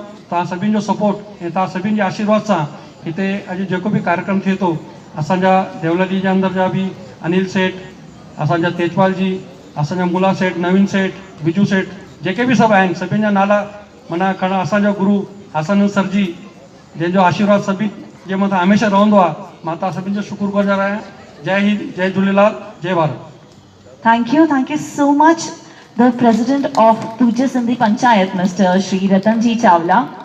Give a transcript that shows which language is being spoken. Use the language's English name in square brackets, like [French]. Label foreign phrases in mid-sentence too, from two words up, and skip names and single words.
[Sindhi] तव्हां सभिनि जो सपोर्ट ऐं तव्हां सभिनि जे आशीर्वाद सां हिते अॼु जेको बि कार्यक्रम थिए थो, असांजा देवलाली जे अंदरि जा बि अनिल सेठ, असांजा तेजपाल जी, असांजा मुला सेठ, नवीन सेठ, बिजू सेठ, जेके बि सभु आहिनि सभिनि जा नाला माना खणा। असांजो गुरु हसन सर जी, जंहिंजो आशीर्वाद सभिनि जे मथां हमेशह रहंदो आहे, मां तव्हां सभिनि जो शुक्रगुज़ार आहियां। जय हिंद, जय झूलेलाल, जय भारत। [English] Thank you so much, the President of Tuja Sindhi Panchayat, Mr. Shri Ratanji Chawla.